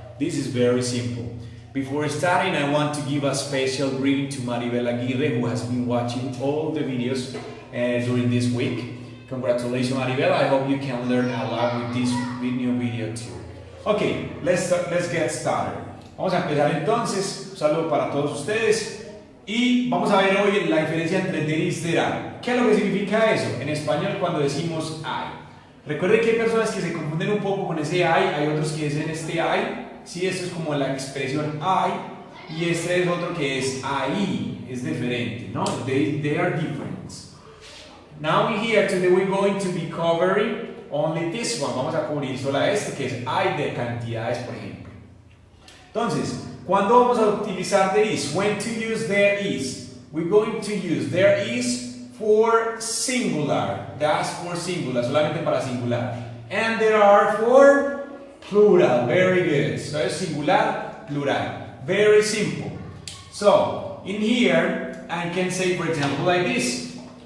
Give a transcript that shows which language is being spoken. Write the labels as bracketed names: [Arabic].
[English] This is very simple. Before starting, I want to give a special greeting to Maribel Aguirre, who has been watching all the videos during this week. Congratulations, Maribel. I hope you can learn a lot with this new video too. Okay, let's get started. [Spanish] Vamos a empezar entonces. Un saludo para todos ustedes. Y vamos a ver hoy la diferencia entre [English] there is, there are. [Spanish] ¿Qué es lo que significa eso? En español cuando decimos hay. Recuerden que hay personas que se confunden un poco con ese hay otros que dicen este hay. Sí, esto es como la expresión hay. Y este es otro que es ahí. Es diferente, ¿no? [English] They are different. Now here today we're going to be covering only this one. [Spanish] Vamos a cubrir sola este que es hay de cantidades, por ejemplo. Entonces, ¿cuándo vamos a utilizar there is? [English] When to use there is? We're going to use there is for singular. That's for singular, [Spanish] solamente para singular. [English] And there are for plural. Very good. So es singular, plural. Very simple. So, in here, I can say, for example, like this.